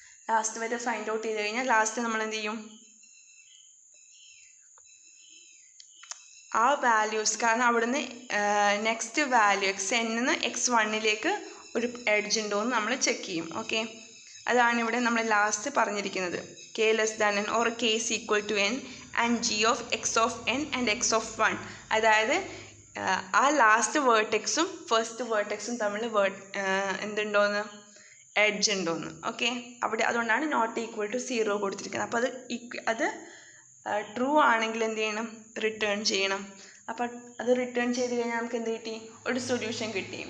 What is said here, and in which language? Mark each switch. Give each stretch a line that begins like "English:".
Malayalam: Last വരെ find out ചെയ്ത് കഴിഞ്ഞാൽ ലാസ്റ്റ് നമ്മൾ എന്ത് ചെയ്യും, ആ വാല്യൂസ്, കാരണം അവിടുന്ന് നെക്സ്റ്റ് വാല്യൂ x(n)ന്ന് x1ലേക്ക് ഒരു എഡ്ജ് ഉണ്ടോ എന്ന് നമ്മൾ ചെക്ക് ചെയ്യും. ഓക്കെ, അതാണ് ഇവിടെ നമ്മൾ ലാസ്റ്റ് പറഞ്ഞിരിക്കുന്നത്.
English: k less than n or k is equal to n and g of x of n and x of 1.
Malayalam: അതായത് ആ ലാസ്റ്റ് വേർട്ടെക്സും ഫസ്റ്റ് വേർട്ടെക്സും തമ്മിൽ എന്തുണ്ടോയെന്ന്, എഡ്ജ് ഉണ്ടോയെന്ന്. ഓക്കെ, അവിടെ അതുകൊണ്ടാണ് നോട്ട് ഈക്വൽ ടു 0 കൊടുത്തിരിക്കുന്നത്. അപ്പോൾ അത് ട്രൂ ആണെങ്കിൽ എന്ത് ചെയ്യണം, റിട്ടേൺ ചെയ്യണം. അപ്പോൾ അത് റിട്ടേൺ ചെയ്ത് കഴിഞ്ഞാൽ നമുക്ക് എന്ത് കിട്ടി, ഒരു സൊല്യൂഷൻ കിട്ടി.